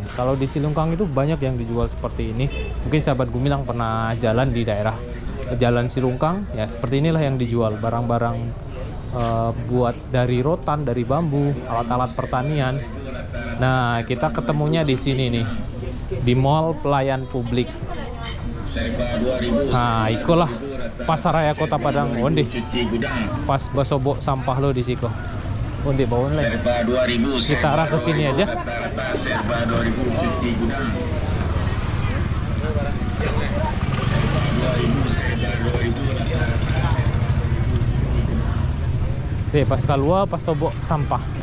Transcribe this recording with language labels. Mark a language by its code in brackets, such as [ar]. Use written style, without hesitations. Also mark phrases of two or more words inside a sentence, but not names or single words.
[id] Kalau di Silungkang itu banyak yang dijual seperti ini. Mungkin sahabat Gumilang pernah jalan di daerah Jalan Silungkang, ya seperti inilah yang dijual. Barang-barang buat dari rotan, dari bambu, alat-alat pertanian. Nah, kita ketemunya di sini nih, di Mall Pelayan Publik. Nah, [min] ikulah Pasaraya Kota Padang. Onde pas basobok sampah lo di siko. Onde bawon lagi. [id] Kita arah ke sini aja. [min] Pas keluar pas sobok sampah.